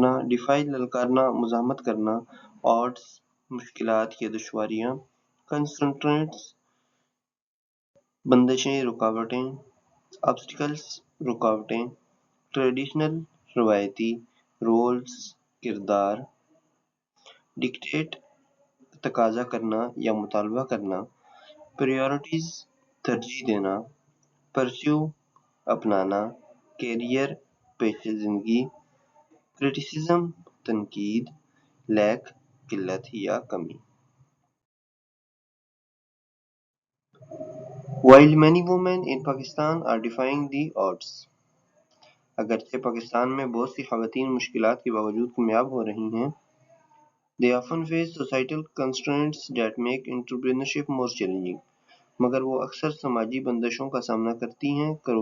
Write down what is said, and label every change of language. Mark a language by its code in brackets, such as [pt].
[ur] Defy للکارنا مزاحمت کرنا. odds مشکلات یا دشواریاں. constraints بندشیں رکاوٹیں. obstacles رکاوٹیں. traditional روایتی. roles کردار. dictate تقاضا کرنا یا مطالبہ کرنا. priorities ترجیح دینا. pursue اپنانا. career پیشہ زندگی. criticism تنقید. lack قلت یا کمی. [en] While many women in Pakistan are defying the odds. [ur] اگرچہ پاکستان میں بہت سی خواتین مشکلات کے باوجود کامیاب ہو رہی ہیں. [en] They often face societal constraints that make entrepreneurship more challenging. [ur] مگر وہ اکثر سماجی بندشوں کا سامنا کرتی ہیں.